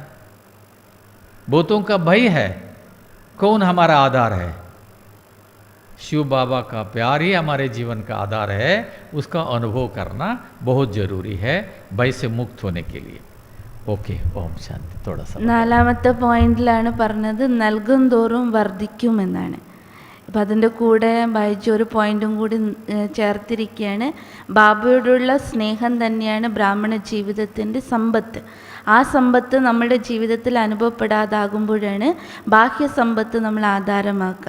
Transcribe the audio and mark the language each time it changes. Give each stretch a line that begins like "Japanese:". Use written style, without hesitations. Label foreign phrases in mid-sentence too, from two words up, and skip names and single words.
Hindi: बहुतों का भय है, कौन हमारा आधार है? शिव बाबा का प्यार ही हमारे जीवन का आधार है. उसका अनुभव करना बहुत ज़रूरी है भय से मुक्त होने के लिए. ओके, ओम शांति। थोड़ा सा
Malayalam: നാലാമത്തെ പോയിന്റിലാണ് പറഞ്ഞത് നൽകും തോറും വർദ്ധിക്കുമെന്നാണ്. അപ്പം അതിൻ്റെ കൂടെ വായിച്ച ഒരു പോയിന്റും കൂടി ചേർത്തിരിക്കുകയാണ്. ബാബയോടുള്ള സ്നേഹം തന്നെയാണ് ബ്രാഹ്മണ ജീവിതത്തിൻ്റെ സമ്പത്ത്. ആ സമ്പത്ത് നമ്മുടെ ജീവിതത്തിൽ അനുഭവപ്പെടാതാകുമ്പോഴാണ് ബാഹ്യ സമ്പത്ത് നമ്മൾ ആധാരമാക്കുക.